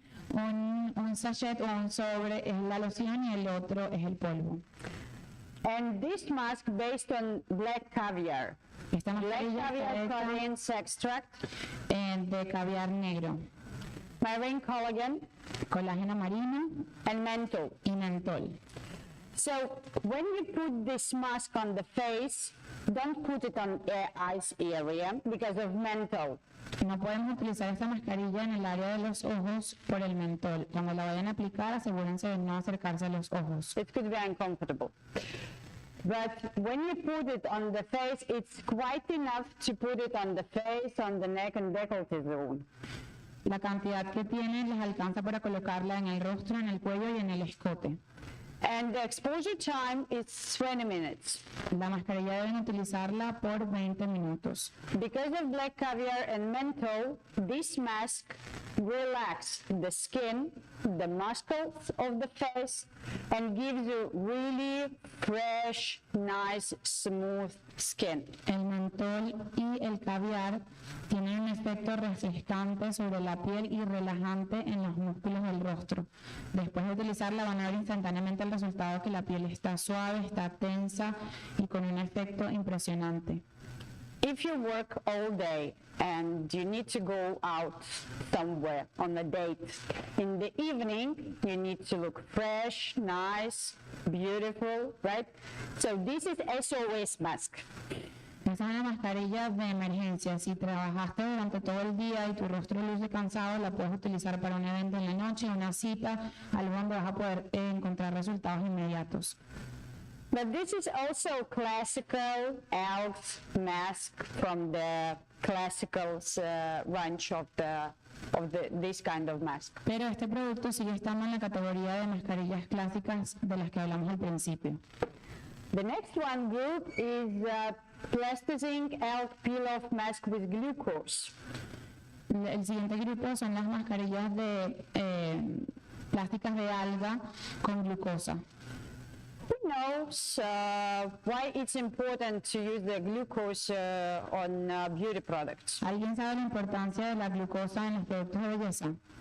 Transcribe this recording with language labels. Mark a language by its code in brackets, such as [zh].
[es] Un sachet o un sobre es la loción y el otro es el polvo. [en] And this mask based on black caviar. [es] Esta [en] Black [es] mascarilla [en] caviar [es] está [en] contains extract, [es] de caviar negro, [en] marine collagen, [es] colágeno marino [en] and menthol. [es] y mentol. [en] So when you put this mask on the face, don't put it on eyes area because of menthol. [es] No podemos utilizar esta mascarilla en el área de los ojos por el mentol. Cuando la vayan a aplicar, asegúrense de no acercarse a los ojos. [en] It could be uncomfortable. But when you put it on the face, it's quite enough to put it on the face, on the neck and décolleté zone. [es] La cantidad que tiene les alcanza para colocarla en el rostro, en el cuello y en el escote. [en] And the exposure time is 20 minutes. [es] La mascarilla deben utilizarla por 20 minutos. [en] Because of black caviar and menthol, this mask relaxes the skin, the muscles of the face, and gives you really fresh, nice, smooth skin. [es] El mentol y el caviar tienen un efecto refrescante sobre la piel y relajante en los músculos del rostro. Después de utilizarla van a ver instantáneamente el resultado, que la piel está suave, está tensa y con un efecto impresionante. [en] If you work all day and you need to go out somewhere on a date, in the evening you need to look fresh, nice, beautiful, right? So this is SOS mask. [es] Esa es una mascarilla de emergencia. Si trabajaste durante todo el día y tu rostro luce cansado, la puedes utilizar para un evento en la noche, una cita, algo donde vas a poder encontrar resultados inmediatos. [en] But this is also classical elf mask from the classical range of this kind of mask. [es] Pero este producto sigue estando en la categoría de mascarillas clásicas de las que hablamos al principio. [en] The next one group is plasticine elf peel-off mask with glucose. [es] El siguiente grupo son las mascarillas de plásticas de alga con glucosa. [en] Who knows why it's important to use the glucose on beauty products? [es] ¿Alguien sabe la importancia de la glucosa en los productos de belleza?